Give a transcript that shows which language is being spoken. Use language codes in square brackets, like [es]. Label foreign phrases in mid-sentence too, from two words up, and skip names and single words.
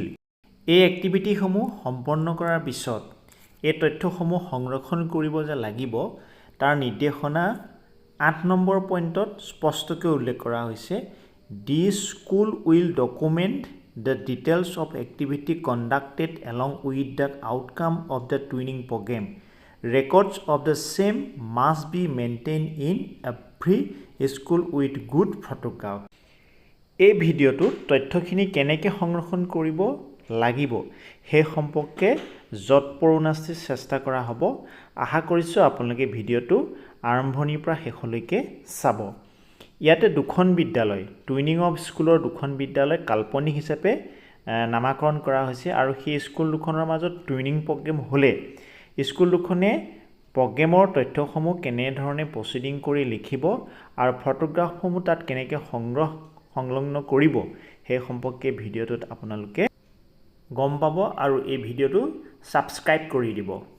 [as] এই এক্টিভিটিসমূহ সম্পন্ন কৰাৰ পিছত এই তথ্যসমূহ সংৰক্ষণ কৰিব যে লাগিব তাৰ নিৰ্দেশনা 8 নম্বৰ পইণ্টত স্পষ্টকৈ উল্লেখ কৰা হৈছে। [en] The school will document the details of activity conducted along with the outcome of the twinning programme. Records of the same must be maintained in every school with good photograph. [as] এই ভিডিঅ'টোত তথ্যখিনি কেনেকৈ সংৰক্ষণ কৰিব লাগিব সেই সম্পৰ্কে যৎপৰোনাস্তি চেষ্টা কৰা হ'ব। আশা কৰিছোঁ আপোনালোকে ভিডিঅ'টো আৰম্ভণিৰ পৰা শেষলৈকে চাব। ইয়াতে দুখন বিদ্যালয়, [en] twinning of schoolৰ [as] দুখন বিদ্যালয় কাল্পনিক হিচাপে নামাকৰণ কৰা হৈছে আৰু সেই স্কুল দুখনৰ মাজত [en] twinning programme [as] হ'লে স্কুল দুখনে প্ৰগ্ৰেমৰ তথ্যসমূহ কেনেধৰণে প্ৰচিডিং কৰি লিখিব আৰু ফটোগ্ৰাফসমূহ তাত কেনেকৈ সংলগ্ন কৰিব সেই সম্পৰ্কে ভিডিঅ'টোত আপোনালোকে গম পাব আৰু এই ভিডিঅ'টো ছাবস্ক্ৰাইব কৰি দিব।